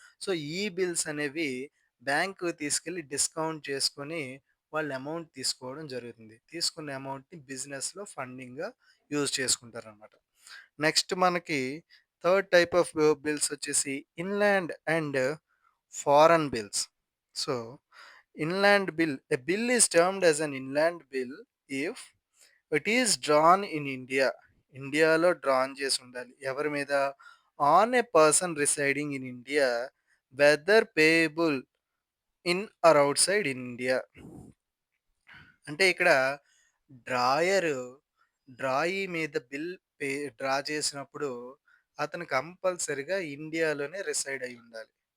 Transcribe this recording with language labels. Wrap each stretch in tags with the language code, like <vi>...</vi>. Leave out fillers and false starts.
<te>So, ఈ bills అనేవి బ్యాంక్‌కి తీసుకెళ్ళి డిస్కౌంట్ చేసుకొని వాళ్ళు అమౌంట్ తీసుకోవడం జరుగుతుంది. తీసుకున్న అమౌంట్‌ని బిజినెస్‌లో ఫండింగ్‌గా యూజ్ చేసుకుంటారనమాట. నెక్స్ట్ మనకి థర్డ్ టైప్ ఆఫ్ బిల్స్ వచ్చేసి inland and foreign bills. So inland bill.</te> <en>A bill is termed as an inland bill if it is drawn in India.</en> <te>ఇండియాలో డ్రాన్ చేసి ఉండాలి. ఎవరి మీద?</te> <en>On a person residing in India whether payable in or outside India.</en> <te>అంటే ఇక్కడ drawer drawee మీద bill pay draw చేసినప్పుడు అతను కంపల్సరీగా ఇండియాలోనే రిసైడ్ అయ్యి ఉండాలి.</te>